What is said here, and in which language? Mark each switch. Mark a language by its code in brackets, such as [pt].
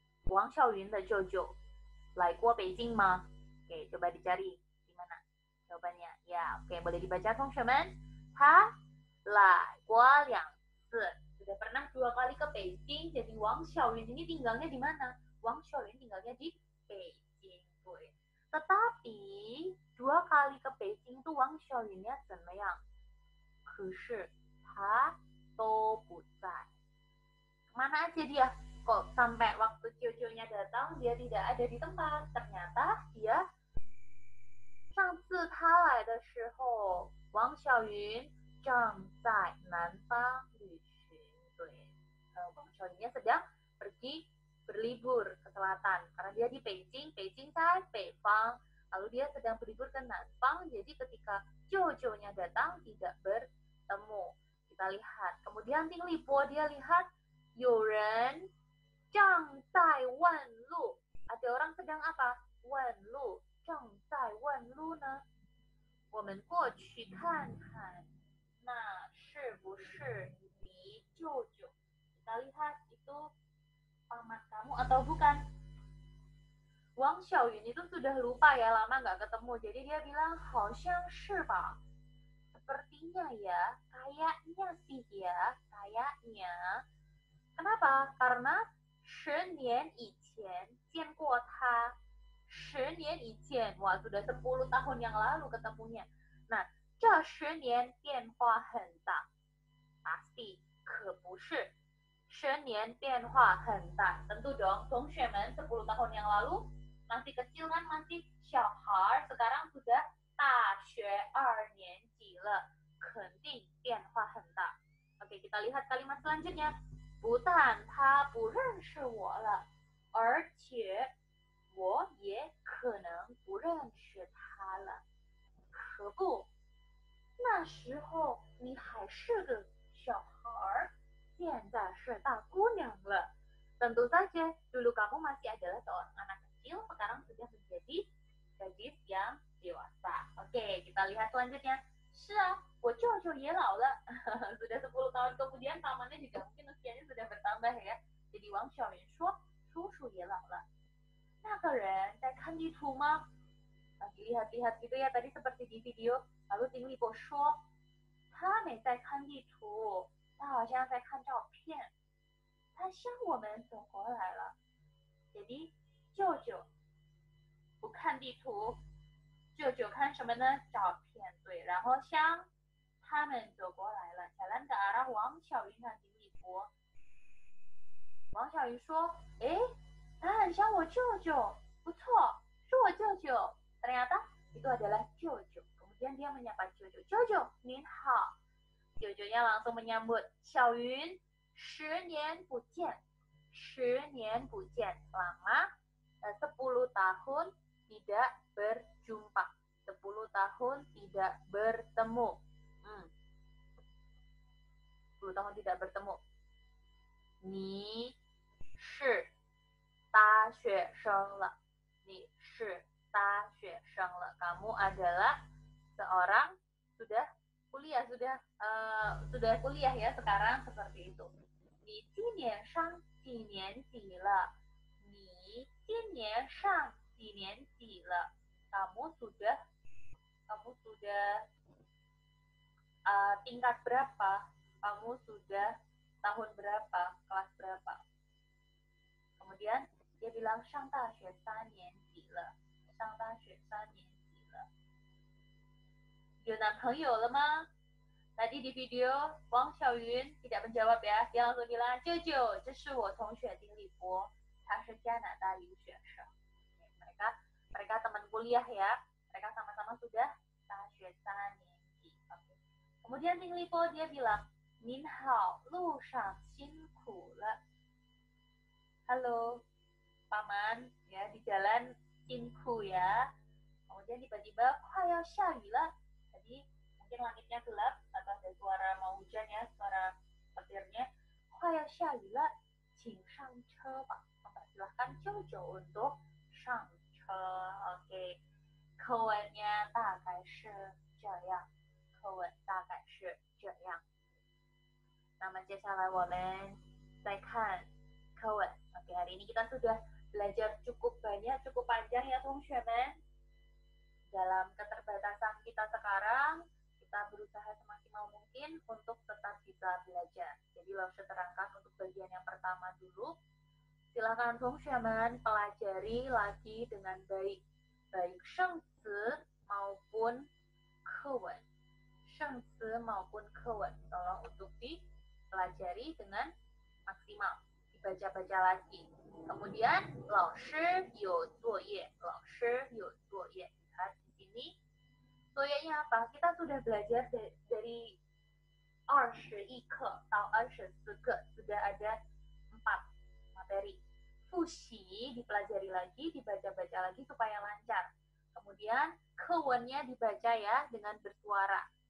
[zh] 王孝云的舅舅来过北京吗？ [id] Oke, coba dicari di mana jawabannya. Ya, oke, boleh dibaca, [zh] 同学们。 他来过2次， [id] sudah pernah 2 kali ke Beijing. Jadi Wang Xiaoyun ini tinggalnya di mana? Wang Xiaoyun tinggalnya di Beijing. Tetapi 2 kali ke Beijing itu Wang Xiaoyunnya [zh] 怎么样？可是他都不在。 [id] Kemana aja dia? Kok sampai waktu cucunya datang dia tidak ada di tempat? Ternyata dia [zh] 上次他来的时候，王小云正在南方旅行。 [id] 对，王小云sedang pergi berlibur ke selatan karena dia di Beijing, Beijing [zh] 在北方， [id] lalu dia sedang berlibur ke Nanfang. Jadi ketika cucunya datang tidak bertemu. Kita lihat. Kemudian Ting Lipo dia lihat [zh] 有人正在问路。 [id] Ada orang sedang apa? [zh] 问路。正在问路呢？我们过去看看， 那是不是你舅舅？ [id] Kita lihat itu paman kamu atau bukan? Wang Xiaoyun itu sudah lupa ya, lama nggak ketemu. Jadi dia bilang, [zh] 好像是吧？ [id] Sepertinya ya, kayaknya sih ya, kayaknya. Kenapa? [zh] Karena 10年以前见过他。 10年以前， [id] wah sudah 10 tahun yang lalu ketemunya. [zh] Nah, 这10年变化很大。Pasti, 可不是。 10年变化很大。 [id] Tentu dong, 同学们 10 tahun yang lalu masih kecil kan, masih 小孩, sekarang sudah [zh] 大学2年级了， 肯定变化很大。 [id] Oke, kita lihat kalimat selanjutnya. [zh] 不但他不认识我了， 而且 我也可能不认识他了。可不， 那时候你还是个小孩， 现在是大姑娘了。 [id] Tentu saja, dulu kamu masih adalah seorang anak kecil, sekarang sudah menjadi gadis yang dewasa. Oke, kita lihat selanjutnya. [zh] 是啊，我舅舅也老了。 [id] Sudah 10 tahun kemudian, pamannya juga mungkin usianya sudah bertambah ya. [zh] Jadi Wang Xiaoyun 说，叔叔也老了。那个人在看地图吗？ [id] Lagi lihat-lihat gitu ya, tadi seperti di video. [zh] Lalu Ting Lipo 说，他没在看地图，他好像在看照片。他向我们走过来了。Jadi 舅舅不看地图，舅舅看什么呢？照片。对，然后向他们走过来了。 [id] Jalan ke arah Wang Xiaoyun dan Ting Lipo。 [zh] 王小云说，哎。他很像我舅舅，不错，是我舅舅。 [id] Ternyata itu adalah Jojo. Kemudian dia menyapa Jojo. Jojo, [zh] 您好。 [id] Jojonya langsung menyambut. 小云， [zh] 10年不见，10年不见， [id] lama 10 tahun tidak berjumpa, 10 tahun tidak bertemu. 10 tahun tidak bertemu. [zh] 你是 大学生了， 你是大学生了， [id] kamu adalah seorang sudah kuliah sudah kuliah ya sekarang seperti itu. [zh] 你今年上几年级了？你今年上几年级了？ [id] kamu sudah tingkat berapa? Kamu sudah tahun berapa? Kelas berapa? Kemudian dia bilang [zh] 上大学3年级了，上大学3年级了。有男朋友了吗？ [id] Tadi di video Wang Xiaoyun tidak menjawab ya, dia langsung bilang [zh] 舅舅，这是我同学丁立波，他是加拿大留学生。 [id] mereka teman kuliah ya, mereka sama-sama sudah [zh] 大学3年级。 [id] Kemudian Ding Lipo dia bilang [zh] 您好，路上辛苦了。 [id] Halo, paman ya di jalan辛苦 ya. Kemudian tiba-tiba [zh] 快要下雨了。 [id] Tadi mungkin langitnya gelap atau ada suara mau hujan ya, suara petirnya. [zh] 快要下雨了，请上车吧。 [id] Mempersilahkan Jojo untuk [zh] 上车。 OK， 课文nya 大概是这样。课文大概是这样。那么接下来我们再看课文。 [id] Oke, hari ini kita sudah belajar cukup banyak, cukup panjang ya teman-teman. Dalam keterbatasan kita sekarang, kita berusaha semaksimal mungkin untuk tetap bisa belajar. Jadi langsung terangkat untuk bagian yang pertama dulu. Silakan teman-teman pelajari lagi dengan baik. Baik 生词 maupun 课文。生词 maupun 课文 tolong untuk dipelajari dengan maksimal. Dibaca-baca lagi. [zh] Kemudian 老师有作业，老师有作业。 [id] Lihat di sini. 作业nya apa? Kita sudah belajar dari [zh] 21课到24课, [id] sudah ada 4 materi. 复习 dipelajari lagi, dibaca-baca lagi supaya lancar. Kemudian 课文nya dibaca ya dengan bersuara.